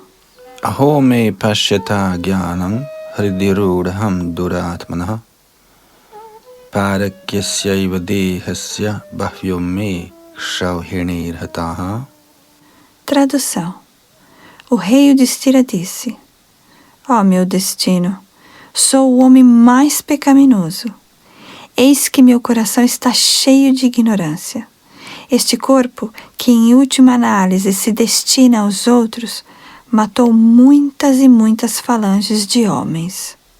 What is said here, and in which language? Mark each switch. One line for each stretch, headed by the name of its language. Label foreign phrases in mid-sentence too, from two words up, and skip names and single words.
Sanskrit: अहो मे पश्यताज्ञानं हृदि रूढं दुरात्मनः पारक्यस्य देहस्य बह्व्यो मेऽक्षौहिणीर्हताः.
Portuguese: Tradução. O rei Yudhishthira disse: Ó meu destino, sou o homem mais pecaminoso. Eis que meu coração está cheio de ignorância. Este corpo, que em última análise se destina aos outros, matou muitas e muitas falanges de homens.